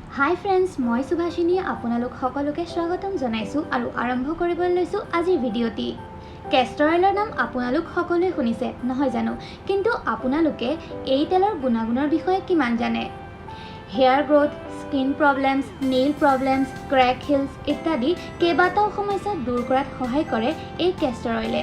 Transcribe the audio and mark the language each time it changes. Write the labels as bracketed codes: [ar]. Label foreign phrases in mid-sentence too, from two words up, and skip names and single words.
[en] hi friends [as] মই সুভাষিনী আপোনালোক সকলোকে স্বাগতম জনাইছোঁ আৰু আৰম্ভ কৰিবলৈ লৈছো আজিৰ ভিডিঅ'টি। [en] castor oil's [as] নাম আপোনালোক সকলোৱে শুনিছে নহয় জানো, কিন্তু আপোনালোকে এই তেলৰ গুণাগুণৰ বিষয়ে কিমান জানে? [en] hair growth, skin problems, nail problems, crack heels [as] ইত্যাদি কেইবাটাও সমস্যা দূৰ কৰাত সহায় কৰে এই [en] castor oil.